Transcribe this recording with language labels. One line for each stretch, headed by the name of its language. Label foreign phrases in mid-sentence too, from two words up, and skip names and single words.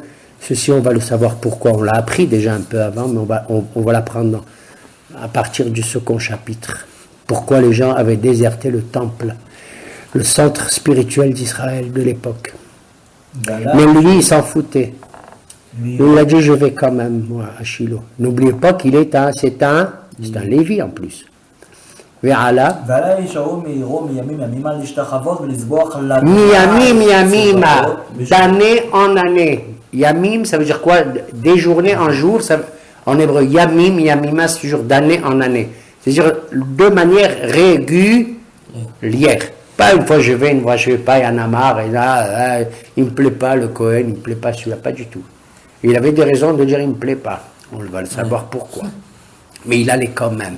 French: Ceci, on va le savoir pourquoi. On l'a appris déjà un peu avant, mais on va l'apprendre à partir du second chapitre. Pourquoi les gens avaient déserté le temple, le centre spirituel d'Israël de l'époque. Mais lui, il s'en foutait. Il a dit, je vais quand même, moi, à Shiloh. N'oubliez pas qu'il est c'est un Lévi en plus.
Hebrew: ועלה. מימים ימימה,
French: d'année en année. Yamim, ça veut dire quoi? Des journées en jours, en hébreu.
Hebrew: ימים, ימימה,
French: c'est toujours d'année en année. C'est-à-dire de manière régulière. Pas une fois je vais, une fois je ne vais pas, il y en a marre, et là, il ne me plaît pas le Cohen, il ne me plaît pas celui-là, pas du tout. Il avait des raisons de dire il ne me plaît pas. On va le savoir pourquoi. Mais il allait quand même.